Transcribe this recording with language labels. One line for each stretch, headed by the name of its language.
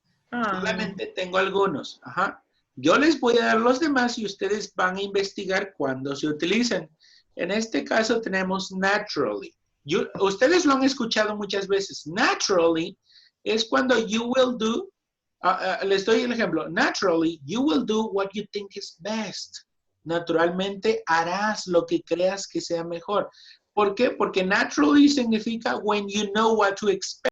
Spanish: Solamente tengo algunos. Ajá. Yo les voy a dar los demás y ustedes van a investigar cuándo se utilizan. En este caso tenemos naturally. Ustedes lo han escuchado muchas veces. Naturally es cuando
English: you will do,
Spanish: les doy el ejemplo.
English: Naturally, you will do what you think is best.
Spanish: Naturalmente harás lo que creas que sea mejor. ¿Por qué? Porque naturally significa
English: when you know what to expect.